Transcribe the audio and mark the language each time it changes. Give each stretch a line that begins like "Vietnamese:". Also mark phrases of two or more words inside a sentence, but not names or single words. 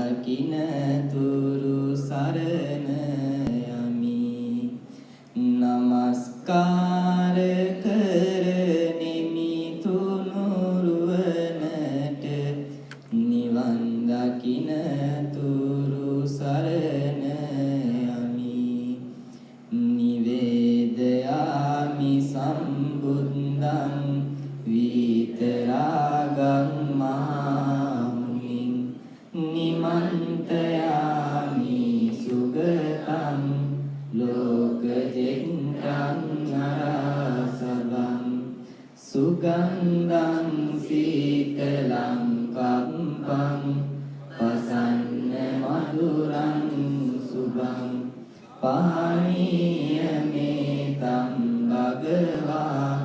Sinhala: දකින තුරු සරණ යමි. නමස්කාර කරනෙමි තුනුරුවනට නිවන් දකින තුරු සරණ යමි.
Pali: නිවේදයාමි සම්බුද්ධං විතරාගං මහමුනිං නිමන්තයාමි සුගතං ලෝකජෙත්තං නරසබං සුගන්ධං සීතලං කම්පං පසන්න මధుරං සුභං පානීය මේතං භගවා